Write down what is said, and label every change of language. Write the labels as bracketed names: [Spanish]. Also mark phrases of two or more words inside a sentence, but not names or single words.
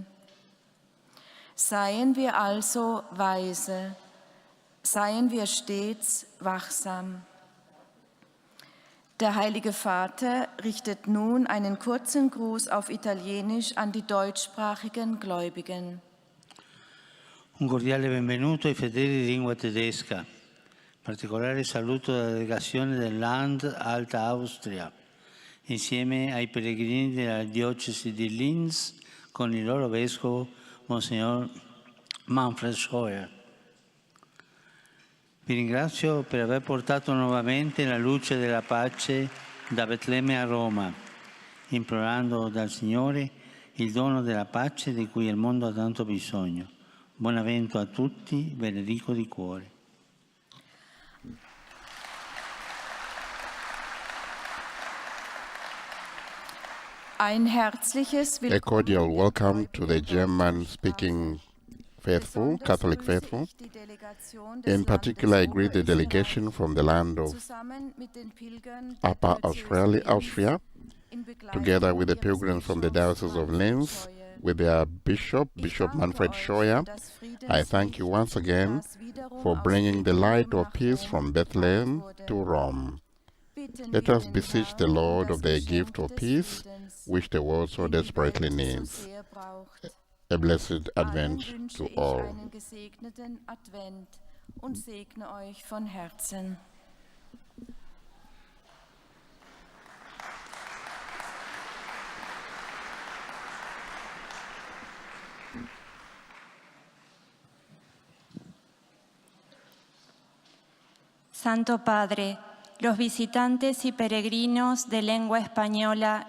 [German] Seien wir also weise, seien wir stets wachsam. Der Heilige Vater richtet nun einen kurzen Gruß auf Italienisch an die deutschsprachigen Gläubigen. [Italian] Un cordiale benvenuto ai fedeli di lingua tedesca. Particolare saluto della delegazione del Land Alta Austria, insieme ai pellegrini della diocesi di Linz con il loro vescovo Monsignor Manfred Scheuer. Vi ringrazio per aver portato nuovamente la luce della pace da Betlemme a Roma, implorando dal Signore il dono della pace di cui il mondo ha tanto bisogno. Buon avvento a tutti, benedico di cuore. [German] Ein herzliches [English] A cordial welcome to the German-speaking faithful, Catholic faithful. In particular, I greet the delegation from the land of Upper Austria, together with the pilgrims from the Diocese of Linz, with their Bishop Manfred Scheuer. I thank you once again for bringing the light of peace from Bethlehem to Rome. Let us beseech the Lord of the gift of peace, which the world so desperately needs. A blessed Advent to all. [German] Einen gesegneten Advent und segne euch von Herzen. [Spanish] Santo Padre, los visitantes y peregrinos de lengua española